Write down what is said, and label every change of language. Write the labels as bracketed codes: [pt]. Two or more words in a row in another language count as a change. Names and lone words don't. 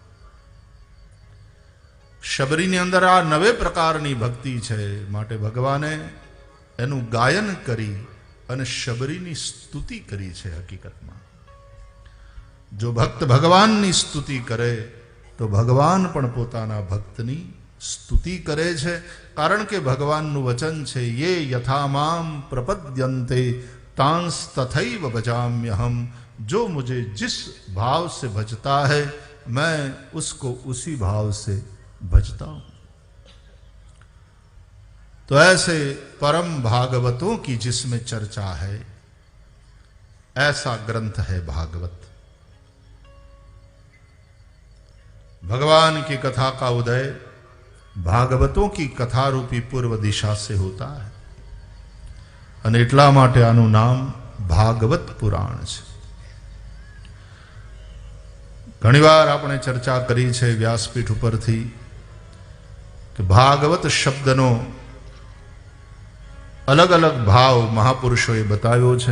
[gu] શબરીની અંદર આ નવે પ્રકારની ભક્તિ છે, માટે ભગવાને એનું ગાયન કરી અને શબરીની સ્તુતિ કરી છે. હકીકતમાં જો ભક્ત ભગવાનની સ્તુતિ કરે તો ભગવાન પણ પોતાના ભક્તની સ્તુતિ કરે છે. કારણ કે ભગવાનનું વચન છે, [sa] ये यथा माम प्रपद्यन्ते तांस तथैव भजाम्यहम. [hi] जो मुझे जिस भाव से भजता है मैं उसको उसी भाव से भजता हूं. तो ऐसे परम भागवतों की जिसमें चर्चा है, ऐसा ग्रंथ है भागवत. भगवान की कथा का उदय भागवतों की कथा रूपी पूर्व दिशा से होता है [gu] અને એટલા માટે આનું નામ ભાગવત પુરાણ છે. ઘણીવાર આપણે ચર્ચા કરી છે વ્યાસપીઠ ઉપરથી કે ભાગવત શબ્દનો અલગ અલગ ભાવ મહાપુરુષોએ બતાવ્યો છે.